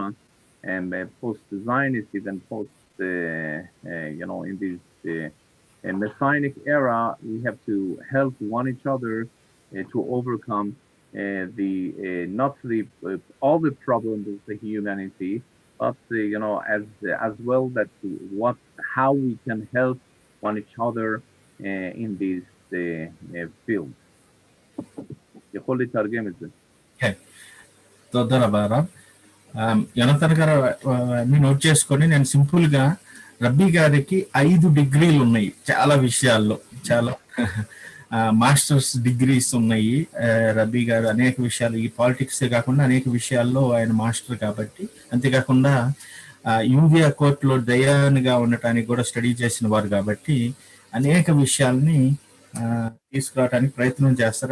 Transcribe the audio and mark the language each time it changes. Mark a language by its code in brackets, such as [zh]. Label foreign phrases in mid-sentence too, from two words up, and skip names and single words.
[en] and post-Zionist, even post, in this Messianic era, we have to help one each other to overcome not all the problems of the humanity, but as well that how we can help one each other in this field. [he] יכול לתרגם את זה. כן, תודה רבה הרב. [te] యోనతన్ గారు అన్ని నోట్ చేసుకొని నేను సింపుల్గా రబ్బీ గారికి 5 డిగ్రీలు ఉన్నాయి చాలా విషయాల్లో, చాలా [en] masters degrees [te] ఉన్నాయి. రబ్బీ గారు అనేక విషయాలు, ఈ పాలిటిక్సే కాకుండా అనేక విషయాల్లో ఆయన మాస్టర్ కాబట్టి, అంతేకాకుండా యూవియా కోర్టులో దయాన్గా ఉండటానికి కూడా స్టడీ చేసిన వారు కాబట్టి అనేక విషయాల్ని తీసుకురావడానికి ప్రయత్నం చేస్తారు.